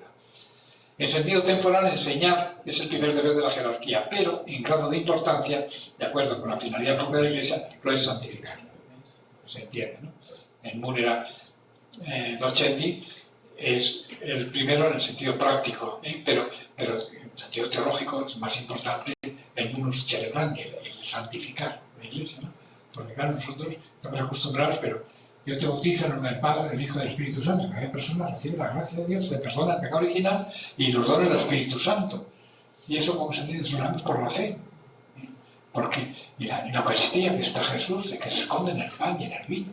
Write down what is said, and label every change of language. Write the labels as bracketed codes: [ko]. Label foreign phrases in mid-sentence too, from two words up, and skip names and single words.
[es] En sentido temporal, enseñar es el primer deber de la jerarquía, pero en grado de importancia, de acuerdo con la finalidad propia de la Iglesia, lo es santificar. Se entiende, ¿no? En [la] Munera Docendi [es] es el primero en el sentido práctico, pero en el sentido teológico es más importante el [la] munus celebrandi, [es] el santificar la Iglesia, ¿no? Porque claro, nosotros estamos acostumbrados, pero yo te bautizo en el nombre del Padre, del Hijo y del Espíritu Santo. Cada persona recibe la gracia de Dios, le perdona el pecado original y los dones del Espíritu Santo. Y eso, como se entiende, solamente por la fe. Porque en la Eucaristía que está Jesús, de que se esconde en el pan y en el vino.